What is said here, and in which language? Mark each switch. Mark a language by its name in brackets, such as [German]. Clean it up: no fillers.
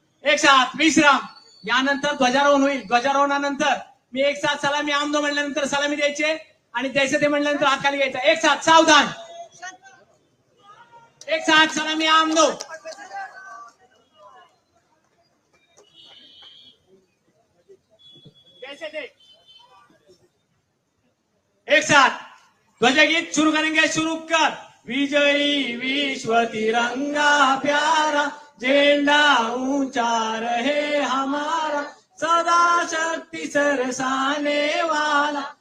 [Hindi] एक साथ विश्राम, [Marathi] यानंतर ध्वजारोहण होईल। ध्वजारोहणानंतर मी [Hindi] एक साथ सलामी आमदो [Marathi] म्हणल्यानंतर सलामी द्यायचे आणि द्यायचं ते म्हणल्यानंतर हात खाली घ्यायचा। [Hindi] एक साथ सावधान, एक साथ सलामी आमदो। एक साथ ध्वजगीत शुरू करेंगे, शुरू कर। विजयी विश्व तिरंगा प्यारा, झंडा ऊंचा रहे हमारा, सदा शक्ति सरसाने वाला,